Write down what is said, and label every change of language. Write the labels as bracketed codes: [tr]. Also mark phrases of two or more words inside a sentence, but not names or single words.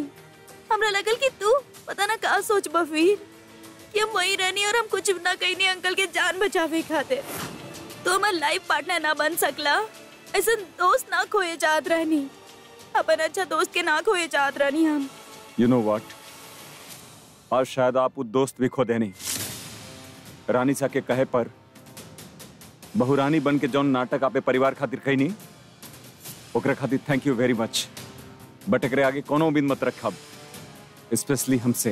[bho] हमरा लगल कि तू पता ना का सोच वीर कि हम वही रहनी और हम कुछ ना कहनी अंकल के जान बचावे खातिर। तो हमार [en] life partner [bho] ना बन सकला, ऐसा दोस्त ना खोए चाहत रहनी, अपन अच्छा दोस्त के ना खोए चाहत रहनी हम। [en] you know what, [bho] आज शायद आप वो दोस्त भी खो देनी। रानी सा के कहे पर बहुरानी बन के जौन नाटक आपे परिवार खातिर कहनी, ओकरा खातिर [en] thank you very much. [bho] बट एकरे आगे कोनो उम्मीद मत रखब, स्पेशली हमसे।